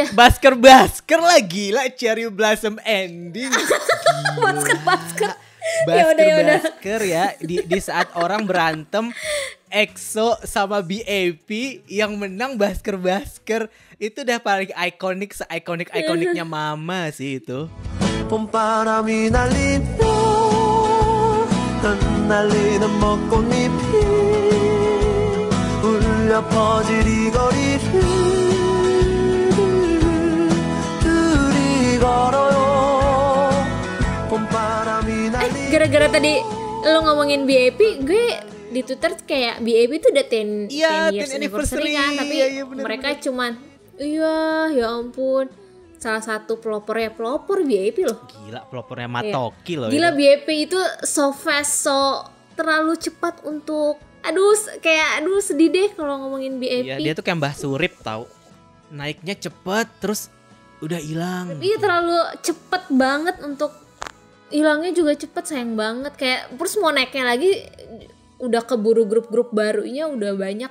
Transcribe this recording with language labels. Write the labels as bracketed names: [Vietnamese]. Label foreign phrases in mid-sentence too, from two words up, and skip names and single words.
[Indonesian] Basker lah, gila. Cherry Blossom ending. Basker. Yaudah. Basker ya. Di saat orang berantem, EXO sama BAP yang menang Basker. Itu udah paling ikoniknya Mama sih itu. [Korean] 봄바람이 날리며 흩날리는 벚꽃잎이 울려 퍼질 이 거리를 둘이 걸어요. 봄바람이 날리며 [Indonesian] Gara-gara tadi lo ngomongin BAP, gue di Twitter kayak BAP itu udah [English] 10 years anniversary [Indonesian] kan, tapi iya, bener, mereka cuman ya ampun, salah satu pelopor BAP loh. Gila, pelopornya Matoki loh. Gila itu. BAP itu [English] so fast, [Indonesian] so terlalu cepat untuk aduh sedih deh kalau ngomongin BAP. Iya, dia tuh kayak Mbah Surip tau. Naiknya cepet terus udah hilang. Iya, terlalu cepet banget untuk hilangnya juga cepet, sayang banget. Kayak terus mau naiknya lagi udah keburu grup-grup barunya udah banyak.